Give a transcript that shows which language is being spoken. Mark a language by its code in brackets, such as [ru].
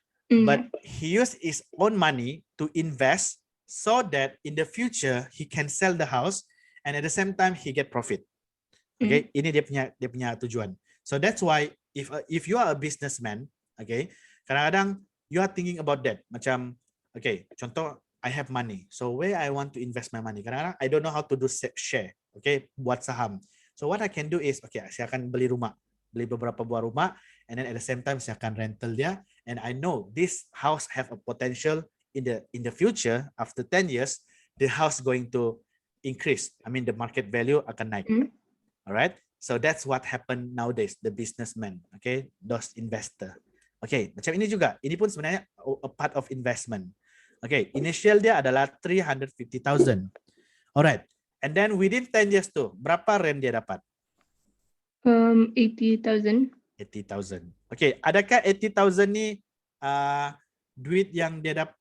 [en] But he used his own money to invest so that in the future, he can sell the house and at the same time he get profit. [ms] Okay, ini dia punya tujuan. [en] So that's why if you are a businessman, okay, [ms] kadang-kadang [en] you are thinking about that. Macam, okay, contoh I have money, so where I want to invest my money. [ms] Kadang-kadang [en] I don't know how to do share, okay, [ms] buat saham. [en] So what I can do is, okay, [ms] saya akan beli beberapa buah rumah, [en] and then at the same time [ms] saya akan rental dia, [en] and I know this house have a potential in the future. After 10 years, the house going to increase. I mean the market value [ms] akan naik. [en] Alright, so that's what happen nowadays. The businessman, okay, those investor. [ms] Okay, macam ini juga. Ini pun sebenarnya [en] a part of investment. [ms] Okay, initial dia adalah 350,000. [en] Alright, and then within 10 years tu, [ms] berapa [en] rent dia dapat? 80,000. [ms] 80,000. Okay, adakah 80,000 ni duit yang dia dapat?